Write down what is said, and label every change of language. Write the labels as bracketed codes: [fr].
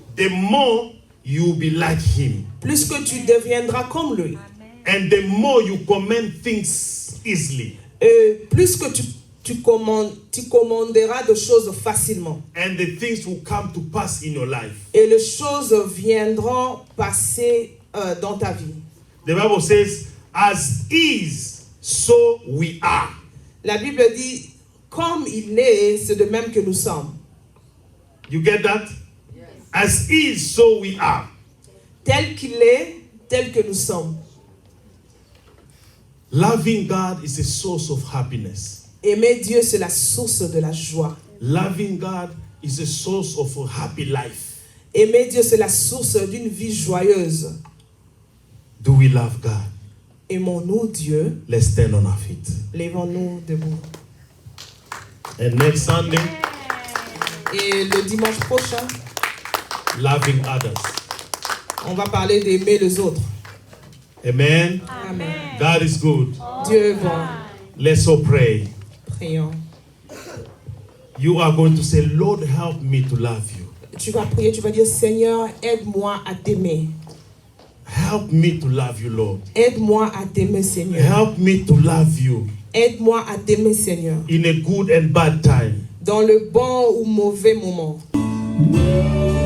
[en] the more you will be like Him. [fr] plus que tu deviendras comme lui. [en] And the more you command things easily. [fr] Et plus que tu commanderas de choses facilement. [en] And the things will come to pass in your life. [fr] Et les choses viendront passer dans ta vie. [en] The Bible says, as is, so we are. [fr] La Bible dit, comme il est, c'est de même que nous sommes. [en] You get that? Yes. As is, so we are. [fr] Tel qu'il est, tel que nous sommes. [en] Loving God is a source of happiness. [fr] Aimer Dieu, c'est la source de la joie. [en] Loving God is a source of a happy life. [fr] Aimer Dieu, c'est la source d'une vie joyeuse. [en] Do we love God? [fr] Aimons-nous Dieu? [en] Let's stand on our feet. [fr] Lèvons-nous debout. [en] And next Sunday, [fr] Et le dimanche prochain, [en] loving others. [fr] on va parler d'aimer les autres. Amen. Amen. [en] God is good. [fr] Dieu est bon. [en] Let's all pray. [fr] Prions. [en] You are going to say, Lord, help me to love you. [fr] Tu vas prier, tu vas dire, Seigneur, aide-moi à t'aimer. [en] Help me to love you, Lord. [fr] Aide-moi à t'aimer, Seigneur. [en] Help me to love you [fr] Aide-moi à t'aimer, Seigneur. [en] in a good and bad time. [fr] Dans le bon ou mauvais moment.